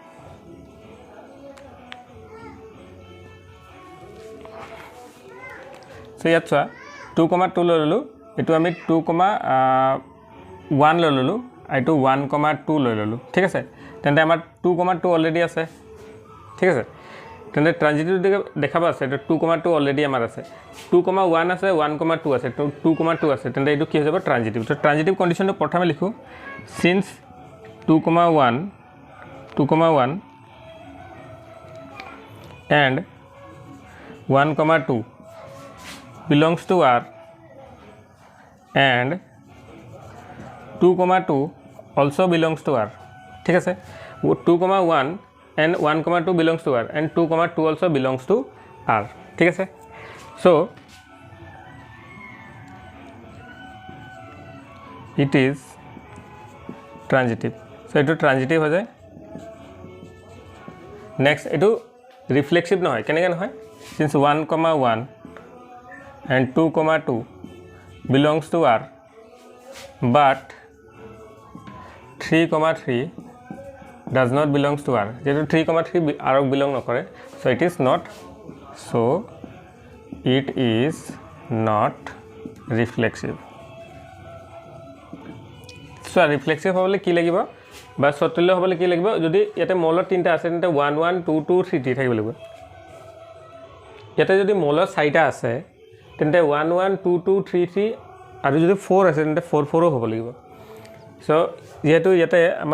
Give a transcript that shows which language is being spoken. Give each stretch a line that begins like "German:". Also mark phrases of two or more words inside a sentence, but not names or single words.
Assamese: সো ইয়াত চোৱা 2,2 লৈ ললো এটো আমি 2,1 লৈ ললো এটো 1,2 লৈ ললো ঠিক আছে তেন্তে আমাৰ 2,2 অলৰেডি আছে ঠিক আছে তেন্তে ট্ৰানজিটিভ দেখাবা আছে এটা 2,2 অলৰেডি আমাৰ আছে 2,1 আছে 1,2 আছে তো 2,2 আছে তেন্তে এটো কি হৈ যাব ট্ৰানজিটিভ তো
English: transitive conditionটো
Assamese: প্ৰথমে লিখো since 2,1
English: and 1,2 belongs to R and 2,2 also belongs to R
Assamese: ঠিক আছে
English: 2,1 and 1,2 belongs to R and 2,2 also belongs to R
Assamese: ঠিক আছে
English: so it is transitive so
Assamese: eto transitive ho jay
English: next
Assamese: এইটো reflexive নহয় কেনেকৈ নহয়
English: since 1,1 and 2,2 belongs to R but 3,3 does not belongs to R.
Assamese: যেহেতু 3,3 R belong নকৰে,
English: so it is not reflexive. So reflexive
Assamese: হ'বলৈ কি লাগিব বা স্বতুল্য হ'বলৈ কি লাগিব যদি ইয়াতে মলত তিনিটা আছে তেন্তে 1 1 2 2 3 3 থাকিব লাগিব ইয়াতে যদি মলত চাৰিটা আছে তেন্তে 1 1 2 2 3 3 আৰু যদি 4 আছে তেন্তে 4 4 হ'ব লাগিব সো যেহেতু ইয়াতে আমাৰ